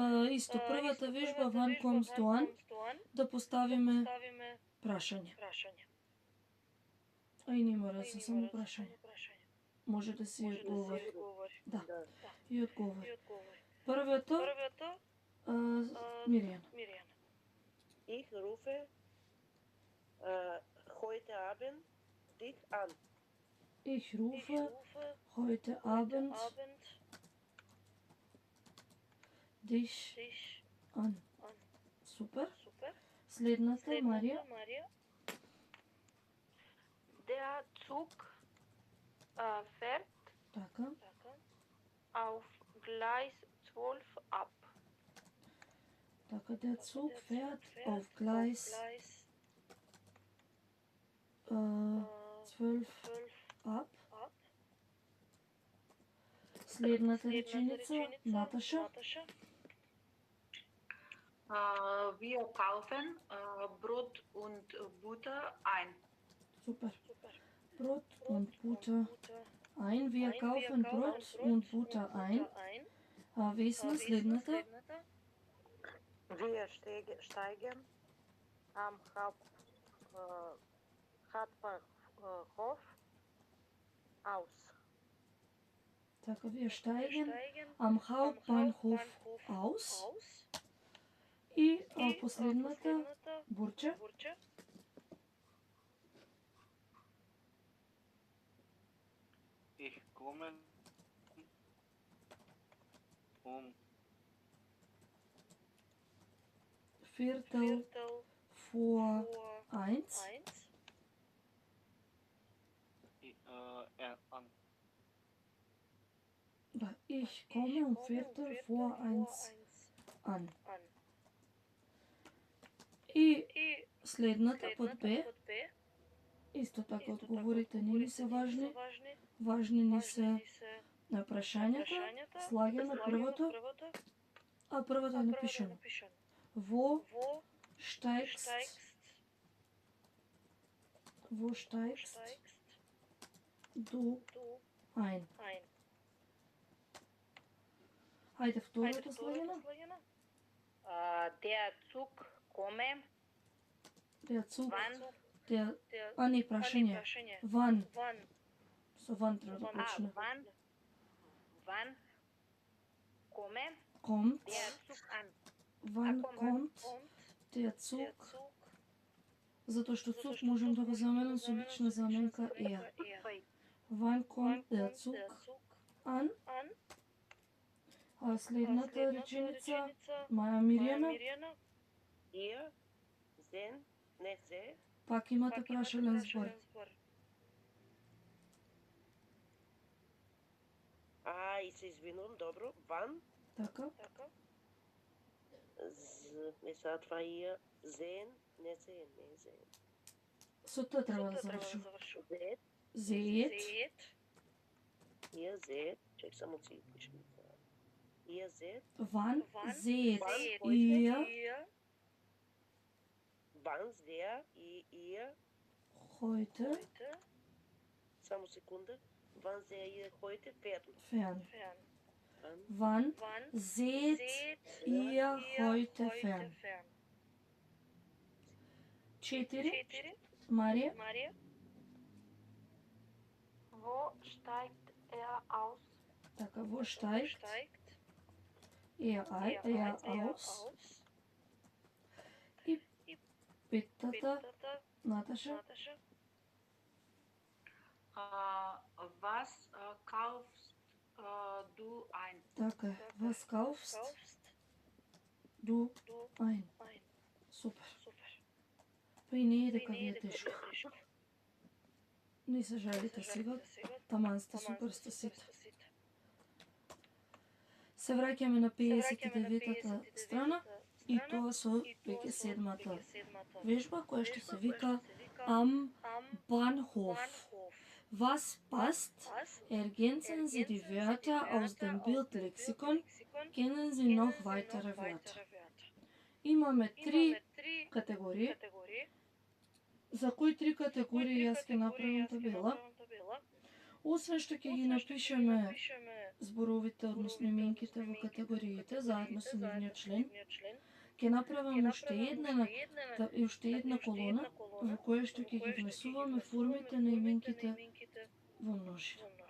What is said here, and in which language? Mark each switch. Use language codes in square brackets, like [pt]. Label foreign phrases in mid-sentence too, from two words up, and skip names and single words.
[mk] исто првата вежба [de] Wann kommst du an, [mk] да поставиме прашање. А и не мора да се само прашање. Може да се и одговори. Да, и одговори. Првото, Миријана. [de] Ich rufe heute Abend dich an. Ich rufe heute Abend dich an. [mk] Супер. Следната, Марија. [de] Der Zug fährt [mk] Така. [de] auf Gleis 12 ab. Така, der Zug fährt auf Gleis 12 ab. [mk] Следната реченица, Наташа. [de] Wir kaufen Brot und Butter ein. Super. Brot und Butter ein. Wir kaufen Brot und Butter ein. [mk] Весна, следната. [de] Wir steigen am Hauptbahnhof aus. Така, wir steigen am Hauptbahnhof aus. [mk] И последната, Бурче. [de] Ich komme Viertel vor 1. An. Ich komme Viertel vor 1 an. [mk] И следната под Б. Исто така одговорите не ни се важни. Важни ни се на прашањата. Слагаме првото, а првото е напишано. [de] Wo steigst du ein? [mk] Хајде второто слагено. [de] Der Zug komme. Der Zug. [mk] А не прашање. [de] Wann? So wann [mk] треба да почне. [de] Wann Kommt. der Zug an? Wann kommt der Zug? [mk] Затоа што Zug можем да го заменам со лична заменка er. [de] Wann kommt der Zug an? [mk] А следната реченица, Маја Миријана. [de] Ihr sind не. [mk] Пак имате прашален збор. И се извинувам, добро. Ван. Така. Не са това [de] ihr sehen, [mk] не sehen. Со тоа треба да завршим. [de] Seht. Seht. Ihr seht. Чек само си пишем. Ihr seht. Wann seht ihr Wann seht ihr heute [mk] Само секунда. [de] Wann seht ihr heute fern? Wann seht ihr heute fern? [mk] 4. Марија. [de] Wo steigt aus? Така, wo steigt er aus? [mk] И петата, Наташа. [de] Was kaufst du ein? Така, was kaufst du ein? [mk] Супер. Па и не е дека ви е тешко. Не се жалите сега, таман сте супер сте сите. Се враќаме на 59-та страна и тоа со веќе 7-та вежба која што се вика Am Bahnhof. [de] Was passt? Ergänzen Sie die Wörter aus dem Bildlexikon. Kennen Sie noch weitere Wörter? [mk] Имаме 3 категории. За кои 3 категории јас ќе направам табела? Освен што ќе ги напишеме зборовите, односно именките во категориите, заедно со нивниот член, ќе направам уште една колона во која што ќе ги внесуваме формите на именките во множина.